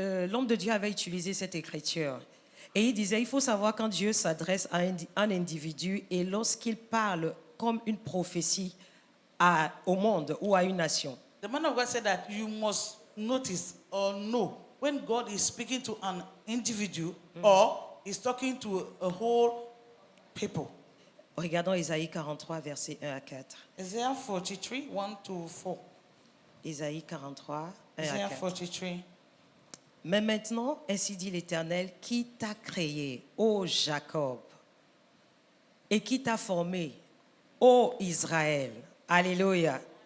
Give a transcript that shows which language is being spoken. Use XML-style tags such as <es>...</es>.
<fr>l'homme de Dieu avait utilisé cette écriture. Et il disait, il faut savoir quand Dieu s'adresse à un individu et lorsqu'il parle comme une prophétie au monde ou à une nation.</fr> <en>The man of God said that you must notice or know when God is speaking to an individual or is talking to a whole people.</en> <fr>Regardons Isaïe 43, versets 1 à 4.</fr> <en>Isaiah 43, 1 to 4.</en> <fr>Isaïe 43, 1 à</fr> <en>Isaiah</en> <fr>4.</fr> <en>43.</en> <fr>Mais maintenant, ainsi dit l'Éternel, qui t'a créé, ô Jacob, et qui t'a formé, ô Israël. Alléluia.</fr>